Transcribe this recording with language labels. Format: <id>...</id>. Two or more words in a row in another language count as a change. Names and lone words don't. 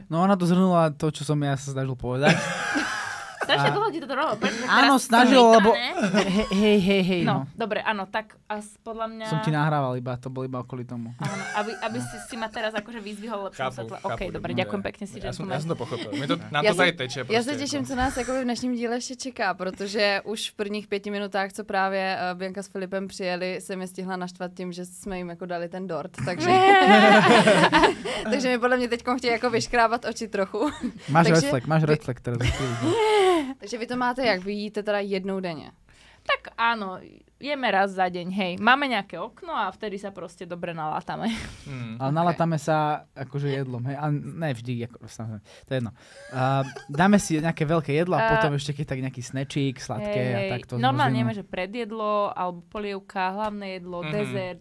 <sk>No ona to zhrnula to, čo som ja sa snažil povedať. Strašne dlho ti to robilo. Áno, snažil, lebo... Hej. No, dobre, áno, tak podľa mňa... Som ti nahrával iba, to bol iba kvôli tomu. Áno, aby si ma teraz akože vyzdvihol lepším svetle. OK, dobre, ďakujem pekne si, že ja som to pochopil. Nám to tady teče.</sk> <cs>Já se těším, co nás jako v dnešním díle ještě čeká, protože už v prvních 5 minutách, co právě Bianka s Filipem přijeli, se mi stihla naštvat tím, že jsme jim jako dali ten dort, takže... takže mi podle mě teďkom chtějí jako vyškrábat oči trochu.</cs> <sk>Máš reflekt teraz.</sk> <cs>Takže vy to máte jak? Vy jíte teda jednou denně?</cs> <sk>Tak áno, jeme raz za deň, hej. Máme nejaké okno a vtedy sa proste dobre nalátame. Ale nalátame sa akože jedlom, hej. A ne vždy, to je jedno. Dáme si nejaké veľké jedlo a potom ešte keď tak nejaký snečík, sladké a takto. Normálne jeme, že predjedlo, alebo polievka, hlavné jedlo, dezert.</sk>